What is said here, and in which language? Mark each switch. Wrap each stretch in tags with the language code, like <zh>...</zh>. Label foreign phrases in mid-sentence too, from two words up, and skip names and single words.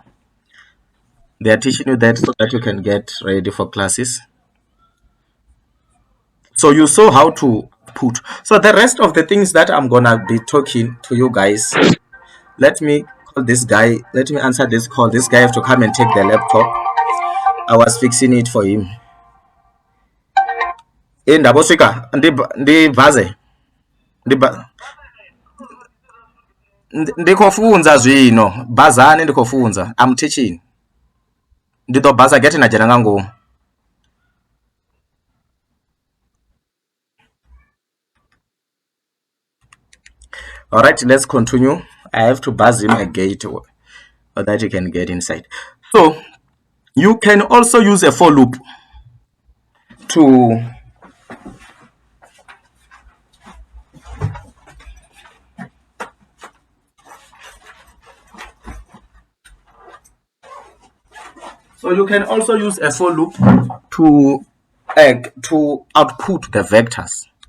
<en>They are teaching you that so that you can get ready for classes. So you saw how to put. So the rest of the things that I'm gonna be talking to you guys, let me call this guy, let me answer this call. This guy have to come and take the laptop. I was fixing it for him.</en> <ve>Ndaba swika ndivaze ndikhofunza zwino bazani, ndikhofunza,</ve> <en>I'm teaching,</en> <ve>ndi ḓo basa gete na dzhena nga ngomu.</ve> <en>All right, let's continue. I have to buzz him a gate so that you can get inside. So you can also use a for loop to you can also use a for loop to to output the vectors.</en>